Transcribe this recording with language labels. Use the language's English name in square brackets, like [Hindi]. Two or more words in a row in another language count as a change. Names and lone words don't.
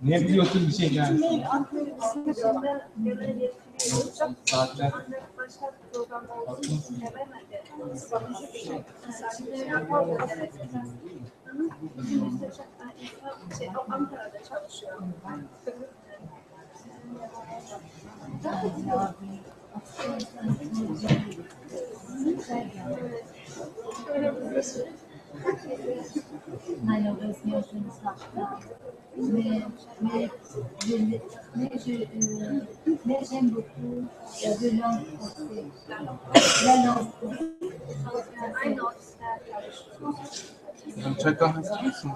[Turkish] Ne biliyorsun bir şey yani? Zaten başka bir programda olduğu için gelemedi. Ankara'da çalışıyor. [French] Malheureusement, je ne sache pas. Mais j'aime beaucoup de langue française. La langue [Turkish] Çay kahvesi içiyorsun.